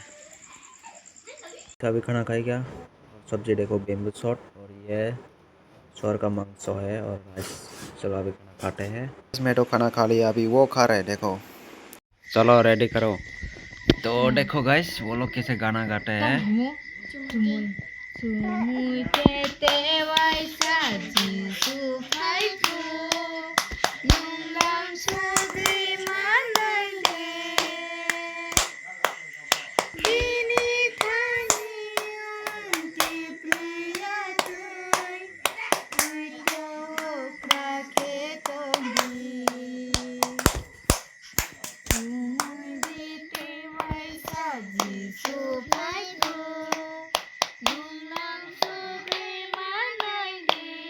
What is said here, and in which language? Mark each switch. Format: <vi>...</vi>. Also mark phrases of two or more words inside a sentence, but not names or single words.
<hi>अभी खाना खाई क्या सब्जी देखो</hi> <en>bamboo shoot</en> <hi>और ये सोर का मांस है और राइस। चलो अभी खाना खाते हैं। मैं तो खाना खा लिया अभी वो खा रहे देखो। चलो रेडी करो। तो देखो गाइस वो लोग कैसे गाना गाते हैं।</hi> <trp>Sumui tete waisa jisu faiku Nungam sudri manai de Dini thani unti priya tui Uito prakhe togi Sumui tete waisa jisu faiku Nungam sudri manai de</trp>